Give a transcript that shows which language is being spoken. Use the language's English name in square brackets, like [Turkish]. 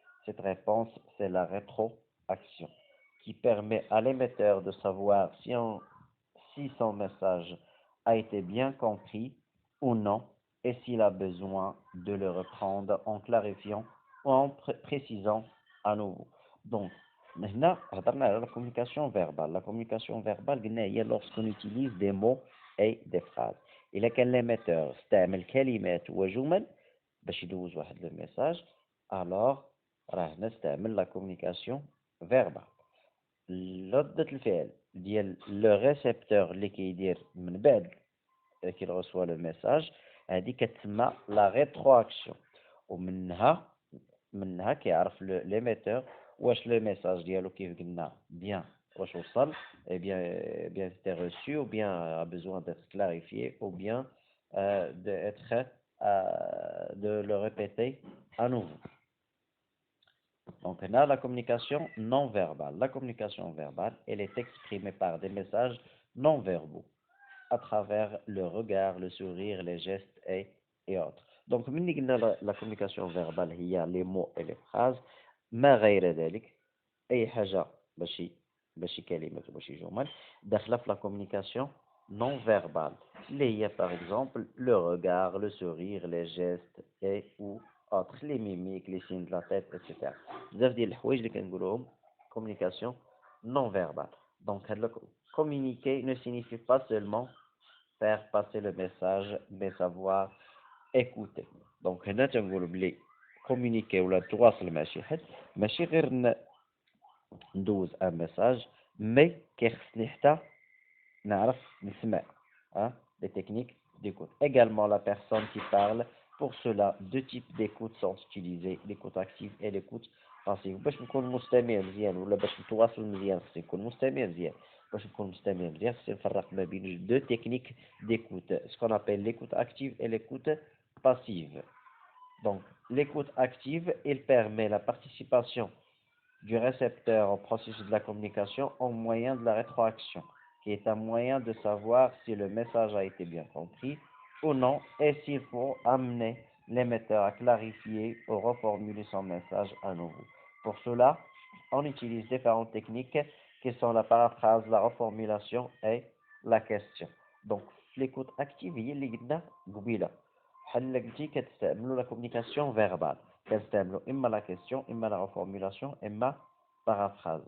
[French] Cette réponse, c'est la rétroaction, qui permet à l'émetteur de savoir si son message a été bien compris ou non, et s'il a besoin de le reprendre en clarifiant ou en précisant à nouveau. Donc, [Arabic] هنا هضرنا على [French] la communication verbale. La communication verbale [Arabic] قلنا هي [French] lorsqu'on utilise des mots et des phrases. [Arabic] إلا كان l'émetteur استعمل كلمات وجمل باش يدوز واحد لو ميساج، alors راه نستعمل la communication verbale. ردة الفعل ديال لو ريسبتور اللي كيدير من بعد كي reçoit لو ميساج هذه كتسمى لا ريترواكسيون، ومنها كيعرف ليميتور واش لو ميساج ديالو كيف قلنا بيان واش وصل, [French] bien c'était reçu, ou bien a besoin d'être clarifié, ou bien de le répéter à nouveau. Donc là, la communication non verbale. La communication verbale, elle est exprimée par des messages non verbaux, à travers le regard, le sourire, les gestes et autres. Donc, la communication verbale, il y a les mots et les phrases. [Arabic] ما غير ذلك أي حاجة ماشي كلمات وماشي جمل داخلة في [French] la communication non verbale [Arabic] اللي هي [French] par exemple le regard, le sourire, les gestes et ou autres, les mimiques, les signes de la tête, etc. [Arabic] بزاف ديال الحوايج اللي كنقولوهم communication non verbale. [French] Donc, communiquer ne signifie pas seulement faire passer le message, mais savoir écouter. [Arabic] Donc, هنا تنقولوا بلي communiquer ولا تواصل مع شي حد ماشي غير ندوز ان ميساج, مي كيخصني حتى نعرف نسمع, [French] les techniques d'écoute. Également, la personne qui parle, pour cela, deux types d'écoute sont utilisés, l'écoute active et l'écoute passive. [Arabic] باش نكون مستمع مزيان ولا باش نتواصل مزيان خصني نكون مستمع مزيان. باش نكون مستمع مزيان خصني نفرق ما بين [French] deux techniques d'écoute, ce qu'on appelle l'écoute active et l'écoute passive. Donc, l'écoute active, il permet la participation du récepteur au processus de la communication au moyen de la rétroaction, qui est un moyen de savoir si le message a été bien compris ou non et s'il faut amener l'émetteur à clarifier ou reformuler son message à nouveau. Pour cela, on utilise différentes techniques qui sont la paraphrase, la reformulation et la question. [Arabic] Donc, l'écoute active هي اللي قلنا قبيله. بحال قلتي كتستعملوا [French] la communication verbale. [Arabic] كنستعملوا إما [French] la question, إما la reformulation, إما paraphrase.